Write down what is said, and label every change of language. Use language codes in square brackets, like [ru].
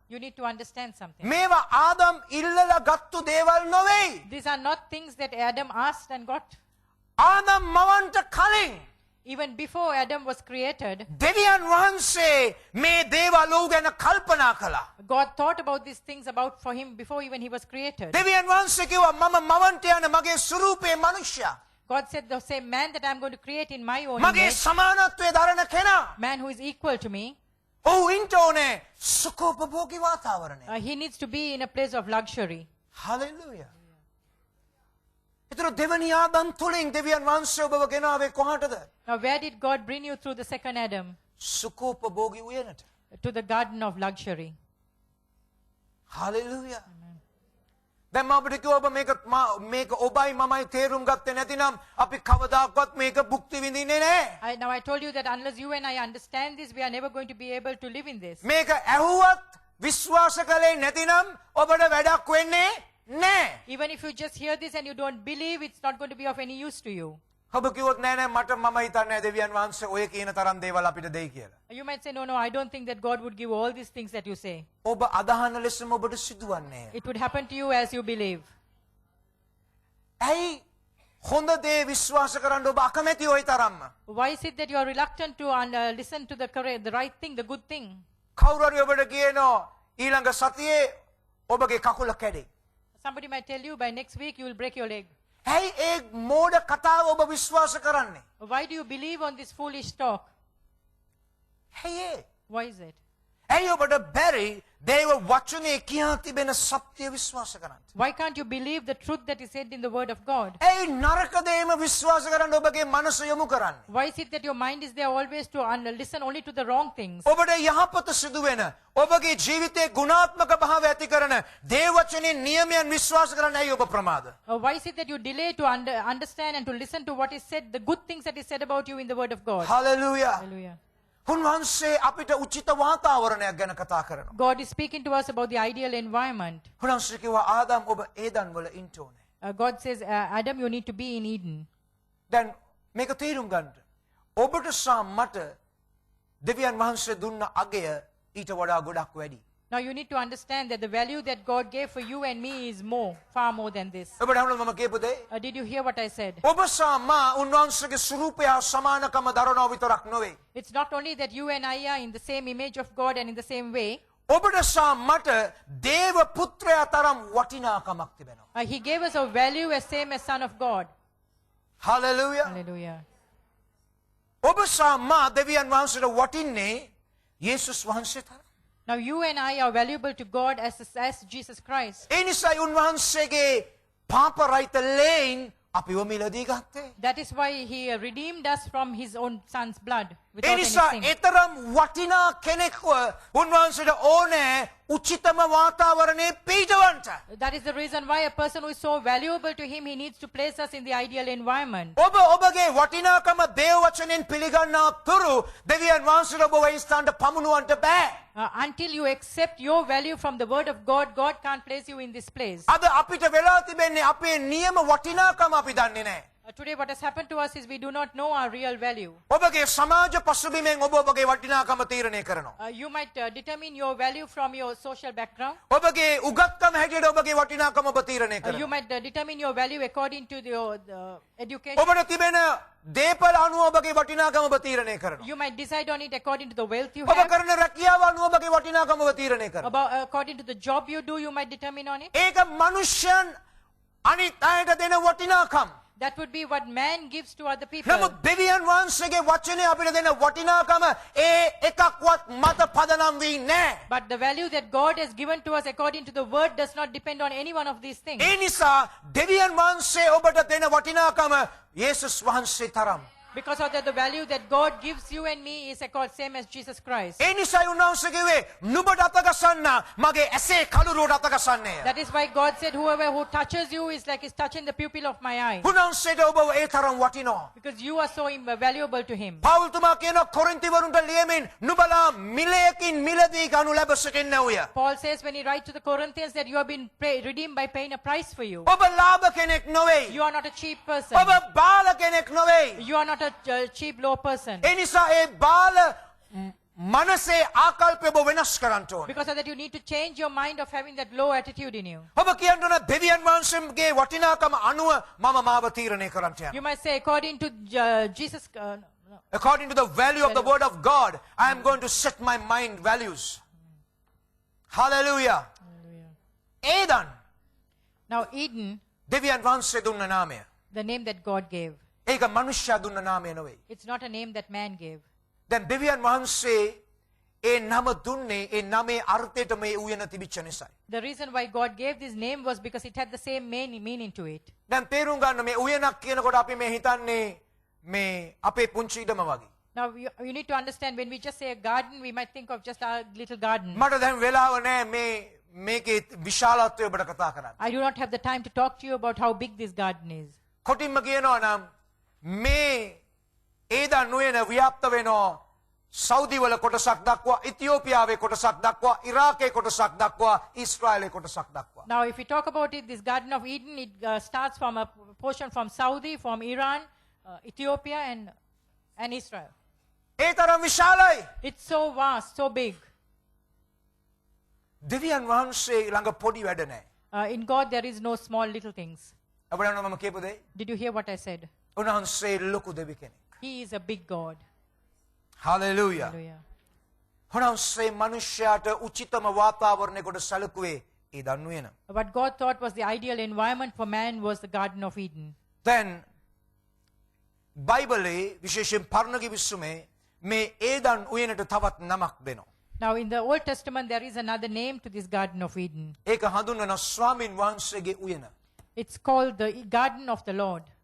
[en] You need to understand something. [si] මේවා ආදම් ඉල්ලලා ගත්තු දේවල් නොවේ. [en] These are not things that Adam asked and got. [si] Adam මවන්ට කලින් [en] Even before Adam was created, [si] දෙවියන් වහන්සේ මේ දේවල් ඔහු ගැන කල්පනා කළා. [en] God thought about these things about for him before even he was created. [si] දෙවියන් වහන්සේ කිව්වා මම මවන්ට යන මගේ ස්වරූපයේ මනුෂ්‍යයා. [en] God said the same man that I'm going to create in my own [si] මගේ [en] image, [si] සමානත්වයේ දරන කෙනා. [en] man who is equal to me, [si] ඔහු ඉන්න ඕනේ සුඛෝපභෝගී වාතාවරණය. [en] he needs to be in a place of luxury. [si] Hallelujah. ඒතර දෙවනි ආදම් තුලින් දෙවියන් වහන්සේ ඔබව ගෙනාවේ කොහාටද? [en] Now, where did God bring you through the second Adam? [si] සුඛෝපභෝගී උයනට. [en] To the garden of luxury. [si] Hallelujah. දැන් මම අපිට කිව්වා ඔබ මේක ඔබයි මමයි තේරුම් ගත්තේ නැතිනම් අපි කවදාකවත් මේක භුක්ති විඳින්නේ නැහැ. [en] Now I told you that unless you and I understand this, we are never going to be able to live in this. [si] මේක ඇහුවත් විශ්වාස කළේ නැතිනම් ඔබට වැඩක් වෙන්නේ නැහැ. [en] Even if you just hear this and you don't believe, it's not going to be of any use to you. [si] ඔබ කිව්වොත් නෑ නෑ මට මම හිතන්නේ දෙවියන් වහන්සේ ඔය කියන තරම් දේවල් අපිට දෙයි කියලා. [en] You might say, no, I don't think that God would give all these things that you say. [si] ඔබ අදහන ලෙසම ඔබට සිදුවන්නේ. [en] It would happen to you as you believe. [si] ඇයි හොඳ දේ විශ්වාස කරන්න ඔබ අකමැති ওই තරම්ම? [en] Why is it that you are reluctant to listen to the right thing, the good thing? [si] කවුරු හරි ඔබට කියනවා ඊළඟ සතියේ ඔබගේ කකුල කැඩේ. [en] Somebody might tell you by next week you will break your leg. [si] ඇයි ඒ මෝඩ කතාව ඔබ විශ්වාස කරන්නේ? [en] Why do you believe on this foolish talk? [si] ඇයි ඒ? [en] Why is it? [si] ඇයි ඔබට බැරි දේව වචනේ කියා තිබෙන සත්‍ය විශ්වාස කරන්න? [en] Why can't you believe the truth that is said in the word of God? [si] ඇයි නරක දේම විශ්වාස කරන්න ඔබගේ මනස යොමු කරන්නේ? [en] Why is it that your mind is there always to listen only to the wrong things? [si] ඔබට යහපත සිදු වෙන ඔබගේ ජීවිතයේ ගුණාත්මක භාවය ඇති කරන දේව වචනේ නියමයන් විශ්වාස කරන්න ඇයි ඔබ ප්‍රමාද? [en] Why is it that you delay to understand and to listen to what is said, the good things that is said about you in the word of God? [si] Hallelujah. [en] Hallelujah. [si] උන්වහන්සේ අපිට උචිත වාතාවරණයක් ගැන කතා කරනවා. [en] God is speaking to us about the ideal environment. [si] උන්වහන්සේ කිව්වා ආදම් ඔබ Eden වල ඉන්න ඕනේ. [en] God says, Adam, you need to be in Eden. [si] දැන් මේක තේරුම් ගන්න. ඔබට සහ මට දෙවියන් වහන්සේ දුන්න අගය ඊට වඩා ගොඩක් වැඩි. [en] Now you need to understand that the value that God gave for you and me is far more than this. [si] ඔබට අහන්න මම කියපු දේ? [en] Did you hear what I said? [si] ඔබ සහ මා උන්වහන්සේගේ ස්වරූපය හා සමානකම දරනවා විතරක් නොවේ. [en] It's not only that you and I are in the same image of God and in the same way. [si] ඔබට සහ මට දේව පුත්‍රයා තරම් වටිනාකමක් තිබෙනවා. [en] He gave us a value as same as Son of God. [si] Hallelujah. [en] Hallelujah. [si] ඔබ සහ මා දෙවියන් වහන්සේට වටින්නේ යේසුස් වහන්සේ තරම්. [en] Now you and I are valuable to God as Jesus Christ. [si] ඒ නිසායි උන්වහන්සේගේ පාප රහිත ලේන් අපිව මිලදී ගත්තේ. [en] That is why he redeemed us from his own son's blood [si] A [en] without any [si] නිසා [en] sin. [si] ඒතරම් වටිනා කෙනෙක්ව උන්වහන්සේට ඕනේ උචිතම වාතාවරණයේ පිහිටවන්න. [en] That is the reason why a person who is so valuable to him, he needs to place us in the ideal environment. [si] ඔබ ඔබගේ වටිනාකම දේව වචනෙන් පිළිගන්නා තුරු දෙවියන් වහන්සේට ඔබ ඒ ස්ථානට පමුණුවන්න බෑ. [en] Until you accept your value from the word of God, God can't place you in this place. [si] අද අපිට වෙලා තිබෙන්නේ අපේ නියම වටිනාකම අපි දන්නේ නැහැ. [en] Today what has happened to us is we do not know our real value. [si] ඔබගේ සමාජ පසුබිමෙන් ඔබ ඔබගේ වටිනාකම තීරණය කරනවා. [en] You might determine your value from your social background. [si] ඔබගේ උගත්කම හැටියට ඔබගේ වටිනාකම ඔබ තීරණය [en] You [si] කරනවා. [en] might determine your value according to the education. [si] ඔබට තිබෙන දේපල අනුව ඔබගේ වටිනාකම ඔබ තීරණය කරනවා. [en] You might decide on it according to the wealth you [si] ඔබ [en] have. [si] කරන රැකියාව අනුව ඔබගේ වටිනාකම ඔබ තීරණය කරනවා. [en] About, according to the job you do, you might determine on it. [si] ඒක මනුෂ්‍යයන් අනිත් අයට දෙන වටිනාකම්. [en] That would be what man gives to other people. [si] නමුත් දෙවියන් වහන්සේගේ වචනේ අපිට දෙන වටිනාකම ඒ එකක්වත් මත පදනම් වී නැහැ. [en] But the value that God has given to us according to the word does not depend on any one of these things. [si] ඒ නිසා දෙවියන් වහන්සේ ඔබට දෙන වටිනාකම යේසුස් වහන්සේ තරම්. [en] Because of that, the value that God gives you and me is same as Jesus Christ. [si] ඒ නිසායි උන්වහන්සේ කිව්වේ නුඹට අතගසන්න මගේ ඇසේ කළුරුවට අතගසන්නේය. [en] That is why God said, whoever who touches you is like is touching the pupil of my eye. [si] උන්වහන්සේට ඔබ ඒ තරම් වටිනවා. [en] Because you are so valuable to him. [si] පවුල් තුමා කියන කොරින්තිවරුන්ට ලියමින් නුඹලා මිලයකින් මිලදී ගනු ලැබ සිටින්නේ වූය. [en] Paul says when he writes to the Corinthians that you have been redeemed by paying a price for you. [si] ඔබ ලාභ කෙනෙක් නොවේ. [en] You are not a cheap person. [si] ඔබ බාල කෙනෙක් නොවේ. [en] You are not a cheap low person. [si] ඒ නිසා ඒ බාල මනසේ ආකල්පය ඔබ වෙනස් කරන්න ඕනේ. [en] Because of that, you need to change your mind of having that low attitude in you. [si] ඔබ කියන්න ඕන දෙවියන් වහන්සේගේ වටිනාකම අනුව මම මාව තීරණය කරන්න යනවා. [en] You might say, according to Jesus, no. According to the value of the word of God, I am going to set my mind values. Hallelujah. Eden. Now, Eden, [si] දෙවියන් වහන්සේ දුන්න නාමය. [en] the name that God gave, [si] ඒක මනුෂ්‍යයා දුන්න නාමය නෙවෙයි. [en] it's not a name that man gave. [si] දැන් දෙවියන් වහන්සේ ඒ නම දුන්නේ ඒ නමේ අර්ථයට මේ උයන තිබිච්ච නිසායි. [en] The reason why God gave this name was because it had the same meaning to it. [si] දැන් තේරුම් ගන්න මේ උයනක් කියනකොට අපි මේ හිතන්නේ මේ අපේ පුංචි ඉඩම වගේ. [en] Now, you need to understand, when we just say a garden, we might think of just our little garden. [si] මට දැන් වෙලාව නැහැ මේ මේකේ විශාලත්වය ඔබට කතා කරන්න. [en] I do not have the time to talk to you about how big this garden is. [si] කොටින්ම කියනවා නම් මේ ඒදන් නුවණ ව්‍යාප්ත වෙනවා සෞදි වල කොටසක් දක්වා, ඉතියෝපියාවේ කොටසක් දක්වා, ඉරාකේ කොටසක් දක්වා, ඊශ්‍රායලේ කොටසක් දක්වා. [en] Now, if we talk about it, this Garden of Eden, it starts from a portion from Saudi, from Iran, Ethiopia, and Israel. [si] ඒ තරම් විශාලයි. [en] It's so vast, so big. [si] දෙවියන් වහන්සේ ළඟ පොඩි වැඩ නැහැ. [en] In God, there is no small little things. [si] අපිට මම කියපු දෙයි. [en] Did you hear what I said? [si] උන්වහන්සේ ලොකු දෙවි කෙනෙක්. [en] He is a big God. Hallelujah. Hallelujah. [si] උන්වහන්සේ මනුෂ්‍යයාට උචිතම වාතාවරණයකට සැලකුවේ ඒ දන්නුවේන. [en] What God thought was the ideal environment for man was the Garden of Eden. [si] දැන් බයිබලයේ විශේෂයෙන් පරණ කිවිසුමේ මේ ඒදන් උයනට තවත් නමක් දෙනවා. [en] Now, in the Old Testament, there is another name to this Garden of Eden. [si] ඒක හඳුන්වන ස්වාමින් වහන්සේගේ උයන. [en] It's called the Garden of the Lord.